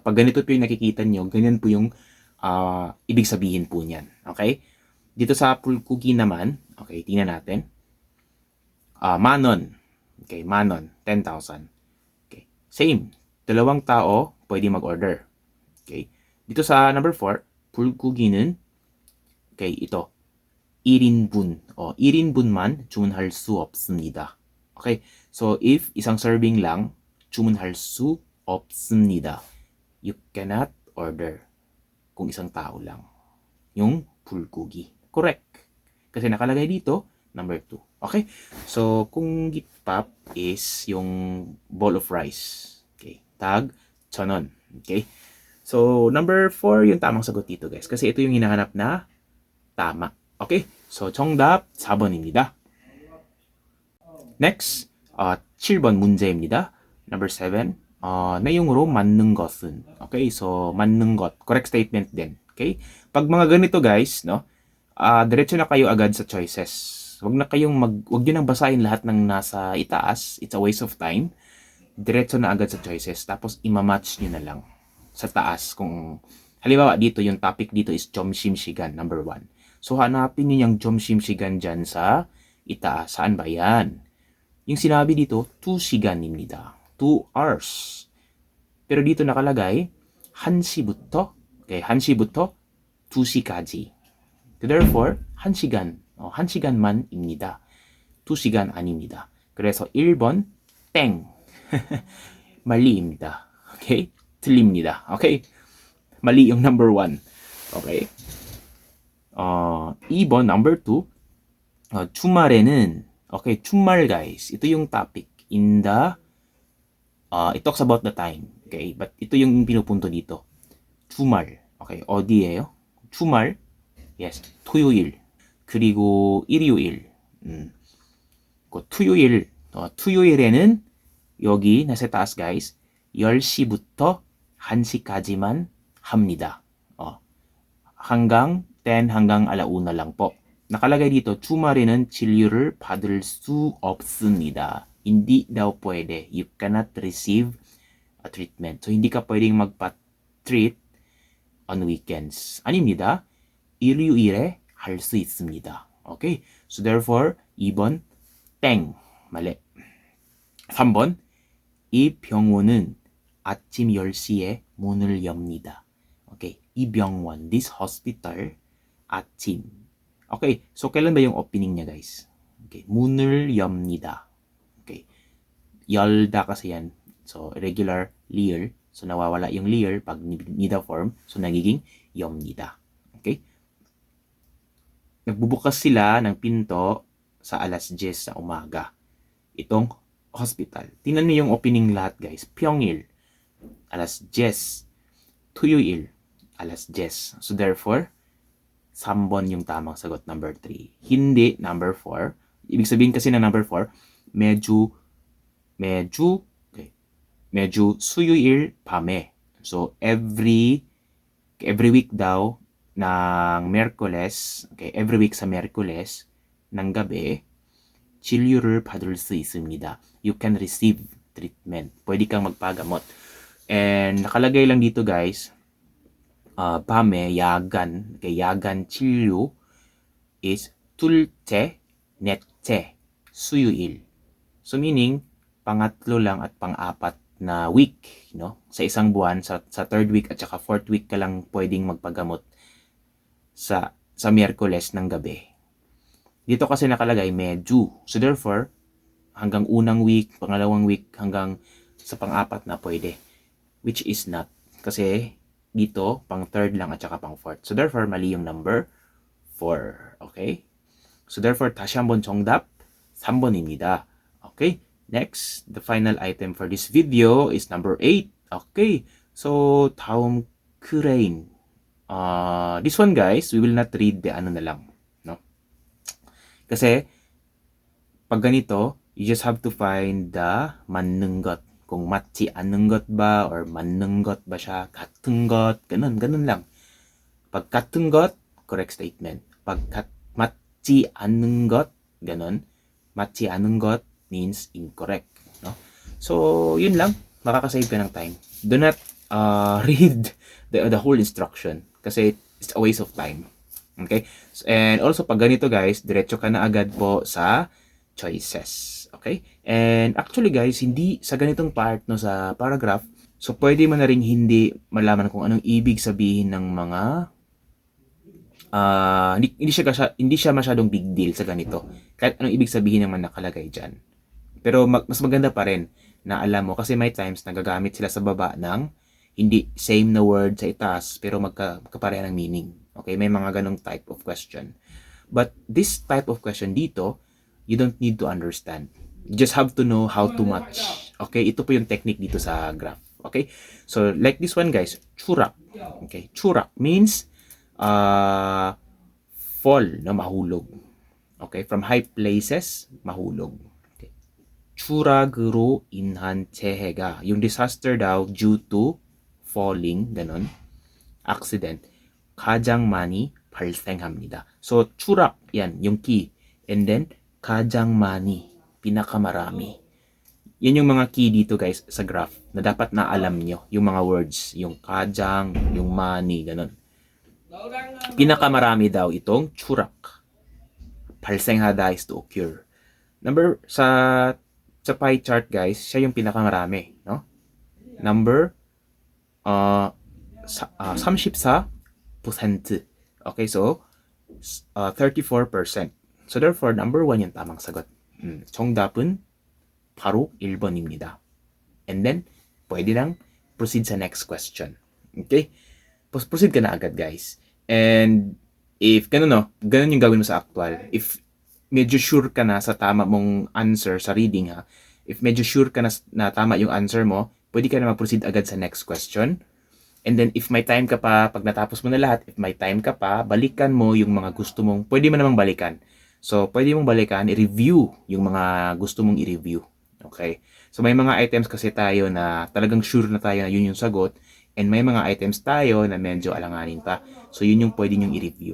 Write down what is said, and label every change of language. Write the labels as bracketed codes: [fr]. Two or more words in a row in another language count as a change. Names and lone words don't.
[tl] Pag ganito po yung nakikita nyo, ganyan po yung ibig sabihin po niyan. Okay? Dito sa bulgogi naman, okay, tingnan natin. 10,000. Okay, 10,000, 10,000. [en] Okay, same. [tl] Dalawang tao pwede mag-order. Okay. Dito sa number 4, 불고기는 okay, ito. [ko] 1인분. 1인분만 주문할 수 없습니다. [en] Okay. So if [tl] isang serving lang, [ko] 주문할 수 없습니다. [en] You cannot order [tl] kung isang tao lang. Yung 불고기. Correct. Kasi nakalagay dito, number 2. Okay? So, kung gitpap is yung [en] bowl of rice. [tl] Okay. Tag, 1,000원. Okay? So, number 4 yung tamang sagot dito guys. Kasi ito yung hinahanap na tama. Okay? So, [ko] 정답 4번입니다. Next, 7번 문제입니다. Number 7, 내용으로 맞는 것은. Okay? So, 맞는 것. [en] Correct statement [tl] din. Okay? Pag mga ganito guys, no? Diretso na kayo agad sa choices. Wag nyo nang basahin lahat ng nasa itaas. [en] It's a waste of time. [tl] Diretso na agad sa choices. Tapos, imamatch nyo na lang sa taas. Kung halimbawa dito, yung topic dito is 점심시간, number 1. So, hanapin nyo yung 점심시간 dyan sa itaas. Saan ba yan? Yung sinabi dito, 2시간입니다. 2 hours. Pero dito nakalagay, [ko] 1시부터, okay, 1시부터 2시까지. Therefore, 1시간, 1시간만입니다. 2시간 아닙니다. 그래서 1번, 땡. 말리입니다. Okay? 틀립니다. Okay? [tl] mali yung number 1. Okay? 2번, number 2. 주말에는, okay, 주말 guys. Ito yung topic. [en] In the, it talks about the time. Okay? [tl] But ito yung pinupunto dito. [ko] 주말. Okay? 어디예요? 주말. Yes. 토요일. 그리고 일요일. 토요일. 토요일에는 여기 [tl] nasa taas guys. [ko] 10시부터 1시까지만 합니다. [tl] hanggang 10 hanggang alauna lang po. Nakalagay dito, [ko] 주말에는 진료를 받을 수 없습니다. [tl] Hindi daw pwede. [en] You cannot receive a treatment. So, [tl] hindi ka pwedeng magpa-treat [en] on weekends. [ko] 아닙니다. 일요일에 할 수 있습니다. [en] Okay? So, therefore, [ko] 2번, 땡. mali. 3번, 이 병원은 아침 10시에 문을 엽니다. Okay, 이 병원, [en] this hospital, [ko] 아침. [tl] Okay, so kailan ba yung opening niya guys? [ko] Okay, 문을 엽니다. Okay, 열다 [tl] kasi yan. [en] So, regular lier. [tl] So, nawawala yung lier pag nida form. So, nagiging 엽니다. Okay? Nagbubukas sila ng pinto sa alas 10 sa umaga. Itong hospital. Tingnan niyo yung opening lahat guys. 평일, alas 10. 토요일, alas 10. [en] So therefore, [tl] 3번 yung tamang sagot, number 3. Hindi number 4. Ibig sabihin kasi na number 4, [ko] 매주 수요일 밤에. [tl] So [en] every week [tl] daw ng Miyerkules, okay, [en] every week [tl] sa Miyerkules ng gabi, [ko] 진료를 받을 수 있습니다. [en] You can receive treatment. [tl] Pwede kang magpagamot. And nakalagay lang dito guys, [ko] 밤에 야간, 야간 진료 is 둘째, 넷째, 수요일. [tl] So meaning, pangatlo lang at pang-apat na week, no? Sa isang buwan, sa [en] third week [tl] at saka [en] fourth week [tl] ka lang pwedeng magpagamot sa Miyerkules ng gabi. Dito kasi nakalagay medyo. So therefore, hanggang unang week, pangalawang week, hanggang sa pang-apat na pwede. [en] Which is not. [tl] Kasi dito, pang third lang at saka pang fourth. [en] So therefore, [tl] mali yung number 4. [en] Okay? So therefore, [ko] 다시 한번 정답 3번입니다. Okay? [en] Next, the final item for this video is number 8. Okay. So, 다음 crane. This one guys, we will not read the [tl] ano na lang, no? Kasi pag ganito, [en] you just have to find the 맞는 것. [ko] Kung 맞지 않는 것 ba or 맞는 것 ba siya, 같은 것, [tl] ganun lang. [ko] Pag 같은 것, [en] correct statement. [ko] Pag 맞지 않는 것, ganun. [en] 맞지 않은 것 means incorrect, no? [tl] So, yun lang. Makakasave ka ng time. [en] Do not read the whole instruction kasi it's a waste of time. Okay? And also, [tl] pag ganito guys, diretso ka na agad po sa choices. Okay? And actually guys, hindi sa ganitong part no sa paragraph, so pwede mo na ring hindi malaman kung anong ibig sabihin ng mga hindi siya masyadong [en] big deal [tl] sa ganito. Kahit anong ibig sabihin naman nakalagay dyan. Pero mas maganda pa rin na alam mo kasi may times nagagamit sila sa baba ng hindi same na word sa itaas pero magkapareha ng meaning. Okay, may mga ganong [en] type of question. But this type of question dito, you don't need to understand. You just have to know how to match. [tl] Okay, ito po yung technique dito sa graph. [en] Okay, so like this one guys, [ko] 추락. [en] Okay, 추락 means fall, no, mahulog. Okay, from high places, [tl] mahulog. [ko] Okay. 추락으로 인한 재해가, [en] yung disaster daw due to falling, ganon, accident, [ko] 가장 많이 발생합니다. So, 추락, [en] yan, yung key. And then, [ko] 가장 많이, [tl] pinakamarami. Yan yung mga key dito guys sa graph na dapat na alam nyo. Yung mga words, yung 가장, yung 많이, ganon. Pinakamarami daw itong 추락. [en] 발생하다 is to occur. Number, [tl] sa [en] pie chart [tl] guys, siya yung pinakamarami, no? [en] Number 34%. Okay, so 34%. So therefore, number 1 [tl] yung tamang sagot. [ko] 정답은 바로 1번입니다. [en] And then, [tl] pwede nang proceed sa [en] next question. [tl] Okay? Proceed ka na agad, guys. [en] And if [tl] ganun yung gawin mo sa actual. If medyo sure ka na sa tama mong answer sa reading ha, if medyo sure ka na tama yung answer mo, pwede ka na mag-proceed agad sa next question. And then, if may time ka pa, pag natapos mo na lahat, if may time ka pa, balikan mo yung mga gusto mong, pwede mo namang balikan. So, pwede mong balikan, i-review yung mga gusto mong i-review. Okay? So, may mga items kasi tayo na talagang sure na tayo na yun yung sagot. And may mga items tayo na medyo alanganin pa. So, yun yung pwede nyong i-review.